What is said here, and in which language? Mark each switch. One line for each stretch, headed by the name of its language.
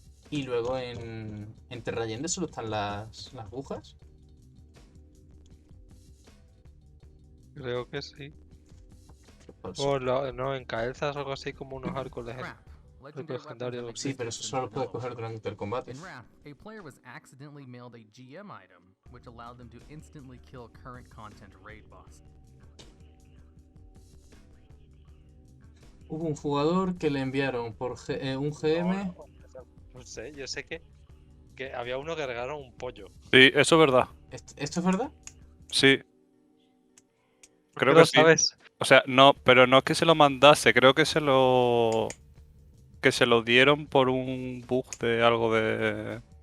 Spanish: Y luego en Terrayende solo están las agujas. Creo que sí. O no, en Caelzas o algo así como unos arcos legendarios. Sí, pero eso solo lo puedes coger durante el combate.
English: In Wrath, a player was accidentally mailed a GM item, which allowed them to instantly kill current content raid boss.
Spanish: Hubo un jugador que le enviaron por un GM. No sé, yo sé que había uno que regalaron un pollo. Sí, eso es verdad. ¿Esto es verdad? Sí. Creo que sí. ¿Sabes? O sea, no, pero no es que se lo mandase, creo que se lo dieron por un bug de algo de...